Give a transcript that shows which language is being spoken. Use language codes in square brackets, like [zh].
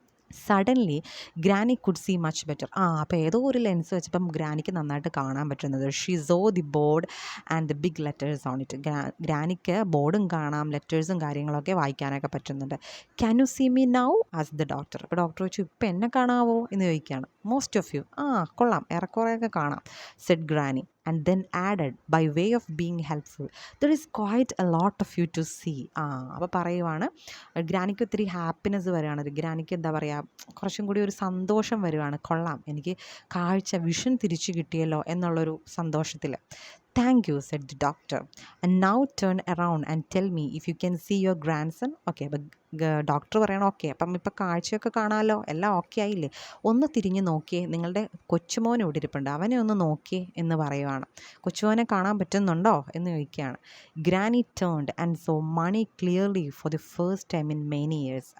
[en] Suddenly granny could see much better. [ml] അപ്പോൾ ഏതോ ഒരു ലെൻസ് വെച്ചപ്പം ഗ്രാനിക്ക് നന്നായിട്ട് കാണാൻ പറ്റുന്നത്. [en] She saw the board and the big letters on it. [ml] ഗ്രാനിക്ക് ബോർഡും കാണാം, ലെറ്റേഴ്സും കാര്യങ്ങളൊക്കെ വായിക്കാനൊക്കെ പറ്റുന്നുണ്ട്. [en] Can you see me now as the doctor. [ml] അപ്പോൾ ഡോക്ടർ ചോദിച്ചു, ഇപ്പം എന്നെ കാണാവോ എന്ന് ചോദിക്കുകയാണ്. [en] Most of you. [ml] കൊള്ളാം, ഏറെക്കുറെയൊക്കെ കാണാം Z granny. [en] And then added, by way of being helpful, there is quite a lot of you to see. [ml] അപ്പോൾ പറയുവാണ്, ഗ്രാനിക്ക് ഒത്തിരി ഹാപ്പിനെസ് വരികയാണ്, ഗ്രാനിക്ക് എന്താ പറയുക, കുറച്ചും കൂടി ഒരു സന്തോഷം വരുവാണ്. കൊള്ളാം, എനിക്ക് വിഷൻ തിരിച്ചു കിട്ടിയല്ലോ എന്നുള്ളൊരു സന്തോഷത്തിൽ. [en] Thank you, said the doctor. And now turn around and tell me if you can see your grandson. [ml] Okay, അപ്പം ഡോക്ടർ പറയണം, ഓക്കെ, അപ്പം ഇപ്പം കാഴ്ചയൊക്കെ കാണാമല്ലോ, എല്ലാം ഓക്കെ ആയില്ലേ, ഒന്ന് തിരിഞ്ഞ് നോക്കിയേ, നിങ്ങളുടെ കൊച്ചുമോൻ ഇവിടെ ഇരിപ്പുണ്ട്, അവനെ ഒന്ന് നോക്കിയേ എന്ന് പറയുവാണ്. കൊച്ചുമോനെ കാണാൻ പറ്റുന്നുണ്ടോ എന്ന് ചോദിക്കുകയാണ്. [en] Granny turned and saw money clearly for the first time in many years.